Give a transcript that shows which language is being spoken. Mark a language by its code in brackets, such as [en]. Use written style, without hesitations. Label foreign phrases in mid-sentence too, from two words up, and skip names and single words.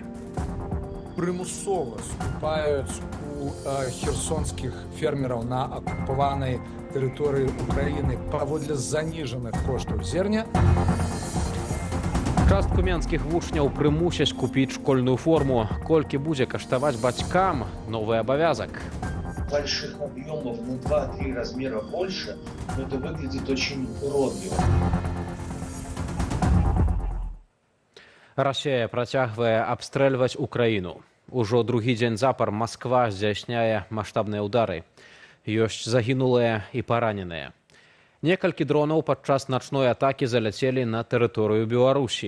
[be] Прымусова скупаюць у херсонскіх фермераў на акупаванай тэрыторыі Украіны паводле заніжаных коштаў зерня. Частку менскіх вучняў прымусяць купіць школьную форму. Колькі будзе каштаваць бацькам новы абавязак? [ru] Больших объемов на 2-3 размера больше, но это выглядит очень уродливо. [be] Расія працягвае абстрэльваць Украіну. Ужо другі дзень запар Масква здзяйсняе маштабныя ўдары. Ёсць загінулыя і параненыя. Некалькі дронаў падчас начной атакі заляцелі на тэрыторыю Беларусі.